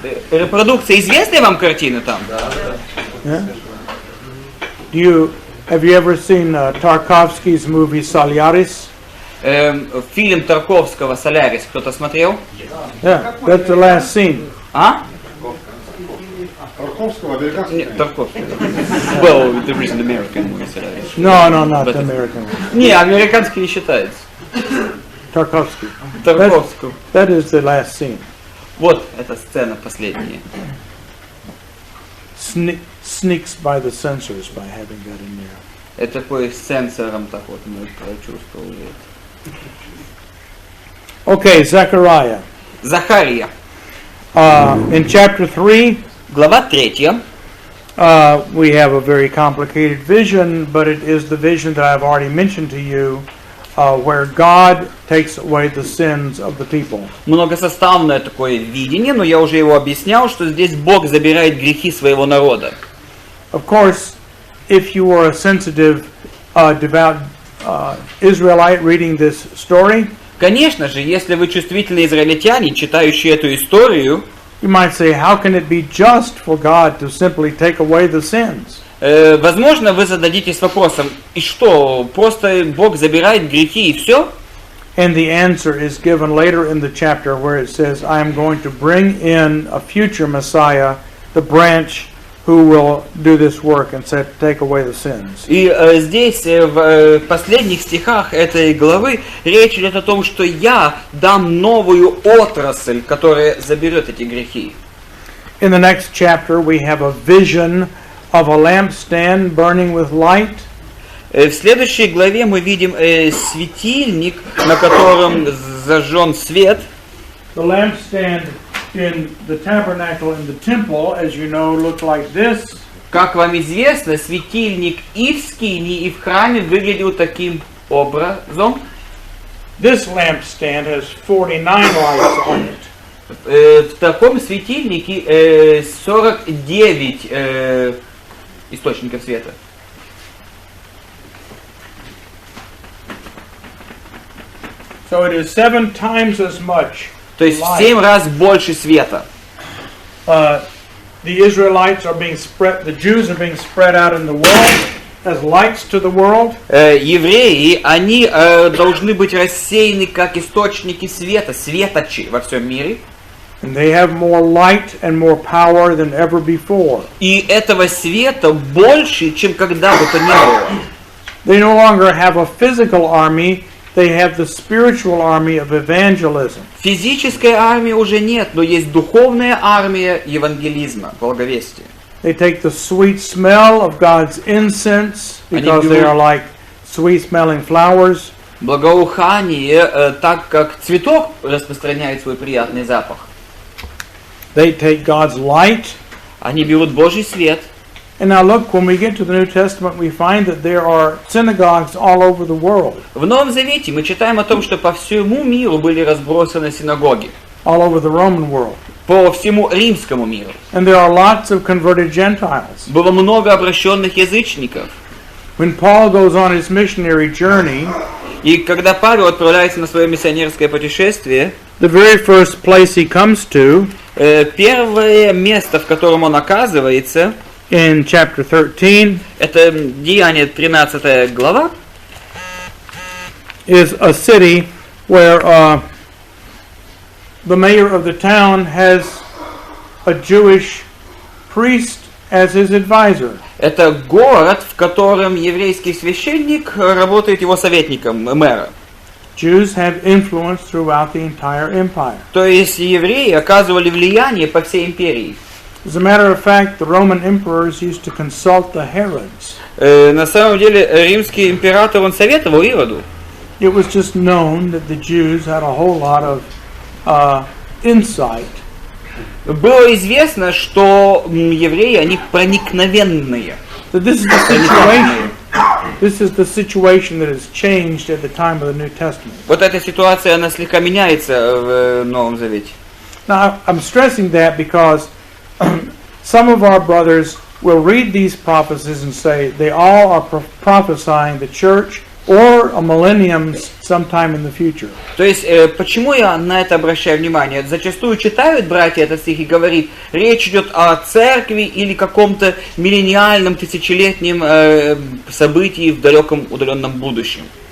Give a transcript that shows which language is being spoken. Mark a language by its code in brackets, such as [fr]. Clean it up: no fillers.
[ru] Репродукция известная вам картина там? [en] Yeah. Have you ever seen Tarkovsky's movie Solaris? [ru] Фильм Тарковского «Солярис» кто-то смотрел? [en] Yeah, that's the last scene. А? [ru] Тарковского, американского? Нет, Тарковский. [en] Well, there is an American movie «Солярис». No, not the American one. [ru] Не, американский не считается. [en] Tarkovsky. [ru] Тарковский. [en] That is the last scene. [ru] Вот эта сцена последняя. [en] Sneaks by the censors by having that in there. [ru] Это такой с сенсором так вот мы прочувствовали. [en] Okay, Zechariah. [ru] Захария. [en] In chapter 3, [ru] Глава 3. [en] we have a very complicated vision, but it is the vision that I've already mentioned to you, where God takes away the sins of the people. [ru] Многосоставное такое видение, но я уже его объяснял, что здесь Бог забирает грехи своего народа. [en] Of course, if you are a sensitive, devout Israelite reading this story, [ru] Конечно же, если вы чувствительные израильтяне, читающие эту историю, [en] you might say, how can it be just for God to simply take away the sins? [ru] возможно, вы зададитесь вопросом, и что, просто Бог забирает грехи и все? [en] And the answer is given later in the chapter where it says, I am going to bring in a future Messiah, the branch who will do this work and take away the sins. [ru] И здесь, в последних стихах этой главы, речь идет о том, что я дам новую отрасль, которая заберет эти грехи. [en] In the next chapter, we have a vision of a lampstand burning with light. [ru] В следующей главе мы видим светильник, на котором зажжен свет. [en] The lampstand in the tabernacle in the temple, as you know, looked like this. [ru] Как вам известно, светильник и в скинии, и в храме выглядел таким образом. [en] This lampstand has 49 lights on it. [ru] В таком светильнике 49 источников света. [en] So it is 7 times as much. [ru] То есть в 7 раз больше света. [en] The Israelites are being spread, the Jews are being spread out in the world as lights to the world. [ru] Евреи, они должны быть рассеяны как источники света, светочи во всем мире. [en] And they have more light and more power than ever before. [ru] И этого света больше, чем когда бы то ни было. [en] They no longer have a physical army, they have the spiritual army of evangelism. [ru] Физической армии уже нет, но есть духовная армия евангелизма, благовестия. [en] They take the sweet smell of God's incense because they are like sweet-smelling flowers. [ru] Благоухание, так как цветок распространяет свой приятный запах. [en] They take God's light. [ru] Они берут Божий свет. [en] And now look, when we get to the New Testament, we find that there are synagogues all over the world. [ru] В Новом Завете мы читаем о том, что по всему миру были разбросаны синагоги. [en] All over the Roman world. [ru] По всему римскому миру. [en] And there are lots of converted Gentiles. [ru] Было много обращенных язычников. [en] When Paul goes on his missionary journey, [ru] и когда Павел отправляется на свое миссионерское путешествие, [en] the very first place he comes to, [ru] первое место, в котором он оказывается, [en] in chapter 13, [ru] это Деяния 13 глава, [en] is a city where the mayor of the town has a Jewish priest as his advisor. [ru] Это город, в котором еврейский священник работает его советником, мэра. [en] Jews have influence throughout the entire empire. [ru] То есть евреи оказывали влияние по всей империи. [en] As a matter of fact, the Roman emperors used to consult the Herods. [ru] На самом деле римский император он советовал Ироду. [en] It was just known that the Jews had a whole lot of insight. [ru] Было известно, что евреи они проникновенные. [en] So this is the situation. This is the situation that has changed at the time of the New Testament. [ru] Вот эта ситуация, она слегка меняется в Новом Завете. [en] Now, I'm stressing that because some of our brothers will read these prophecies and say they all are prophesying the church or a millennium sometime in the future. [ru] То есть, почему я на это обращаю внимание? Зачастую читают братья этот стих и говорит, речь идет о церкви или каком-то миллениальном, тысячелетнем событии в далеком, удаленном будущем.